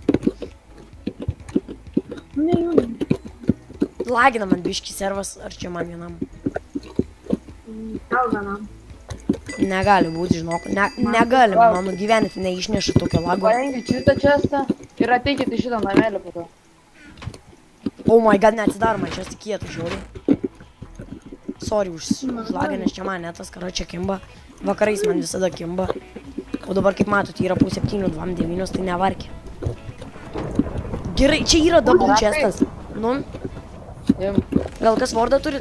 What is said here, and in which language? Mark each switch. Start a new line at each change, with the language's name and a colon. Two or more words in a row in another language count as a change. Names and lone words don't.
Lithuanian: Lagina man biški servas, ar čia man vienam? Tau vienam. Negali būti, žinok. Negali, mano gyvenime neišneša tokio lago. Paimkit šitą čestą ir ateikit į šitą namelį po to.
English: Oh my god,
Lithuanian: neatsidaro man čia kietai, žiūri. Sorry už lagą, nes čia man netas, kara čia kimba. Vakarais man visada kimba. O dabar, kaip matot, yra po 7:29, tai nevarkė. Gerai, čia yra
English: double chestas.
Lithuanian: Nu? Gal kas vardą turit?